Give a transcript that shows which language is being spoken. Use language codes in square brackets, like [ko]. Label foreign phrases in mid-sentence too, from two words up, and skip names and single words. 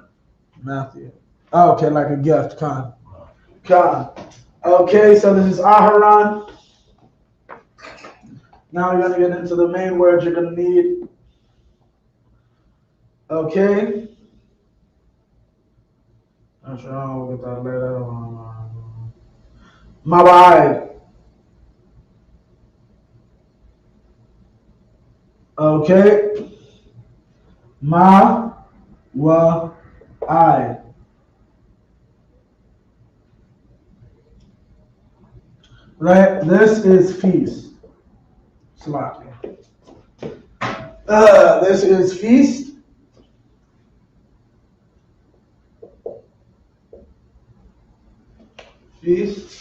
[en] Matthew. Oh, okay, like a gift, Khan. Khan. Okay, so this is Aharon. Now you're gonna get into the main words you're gonna need. Okay. I'm sure I'll get that later. Mawai. Okay. Ma wa I. Right? This is feast. Slaki. This is feast. Feast.